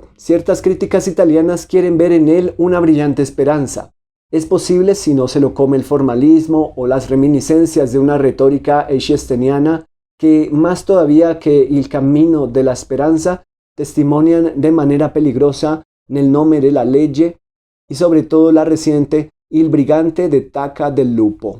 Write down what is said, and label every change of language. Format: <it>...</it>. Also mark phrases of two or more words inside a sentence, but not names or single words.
<es>Ciertas críticas italianas quieren ver en él una brillante esperanza. Es posible si no se lo come el formalismo o las reminiscencias de una retórica eichstäniana que, más todavía que Il Cammino de la Esperanza, testimonian de manera peligrosa nel nome della legge y sobre todo la reciente Il Brigante de Tacca del Lupo.</es>